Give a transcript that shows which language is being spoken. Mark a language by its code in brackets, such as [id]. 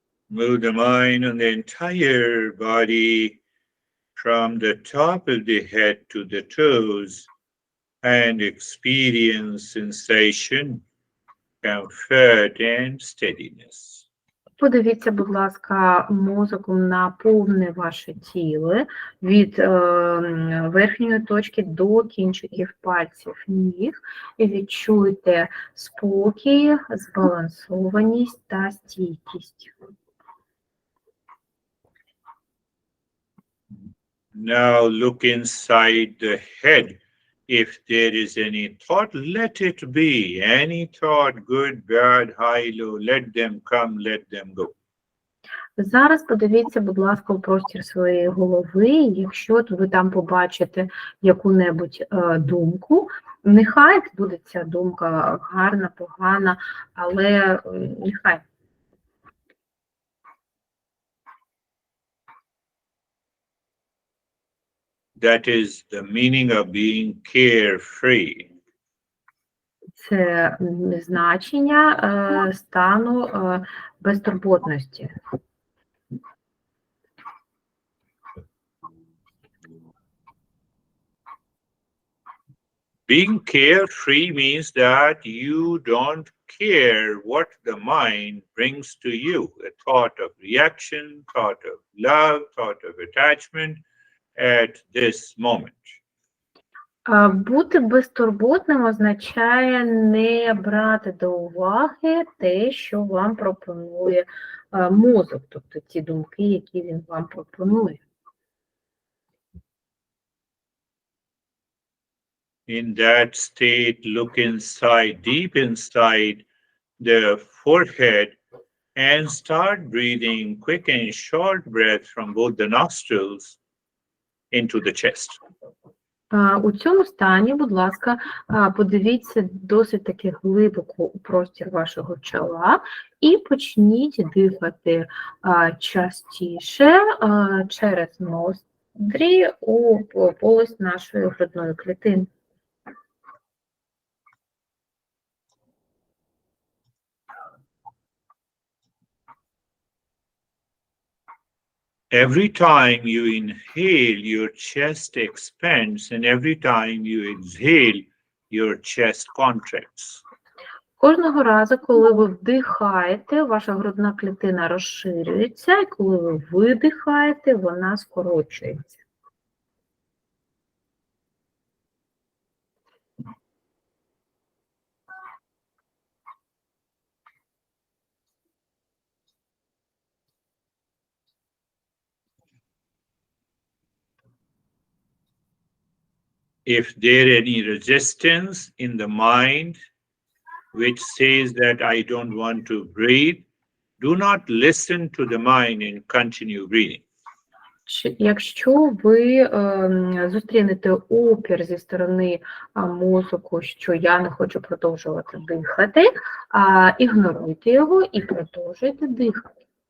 [en] Move the mind on the entire body from the top of the head to the toes and experience sensation, comfort and steadiness. [uk] Подивіться, будь ласка, мозоком на повне ваше тіло від верхньої точки до кінчиків пальців ніг і відчуйте спокій, збалансованість та стійкість. [en] Now look inside the head. If there is any thought, let it be. Any thought, good, bad, high, low, let them come, let them go. [uk] Зараз подивіться, будь ласка, у простір своєї голови. Якщо ви там побачите яку-небудь думку, нехай буде ця думка гарна, погана, але нехай. [en] That is the meaning of being carefree. [uk] Це значення стану безтурботності. [en] Being carefree means that you don't care what the mind brings to you. A thought of reaction, thought of love, thought of attachment at this moment. [uk] Бути безтурботним означає не брати до уваги те, що вам пропонує мозок, тобто ті думки, які він вам пропонує. [en] In that state, look inside, deep inside the forehead, and start breathing quick and short breath from both the nostrils into the chest. [uk] У цьому стані, будь ласка, подивіться досить таки глибоко у простір вашого чола і почніть дихати частіше через ноздрі у полость нашої грудної клітини. [en] Every time you inhale, your chest expands, and every time you exhale, your chest contracts. [uk] Кожного разу, коли ви вдихаєте, ваша грудна клітина розширюється, і коли ви видихаєте, вона скорочується. [en] If there any resistance in the mind which says that I don't want to breathe, do not listen to the mind and continue breathing. [uk] Якщо ви зустрінете опір зі сторони мозку, що я не хочу продовжувати дихати, ігноруйте його і продовжуйте дихати.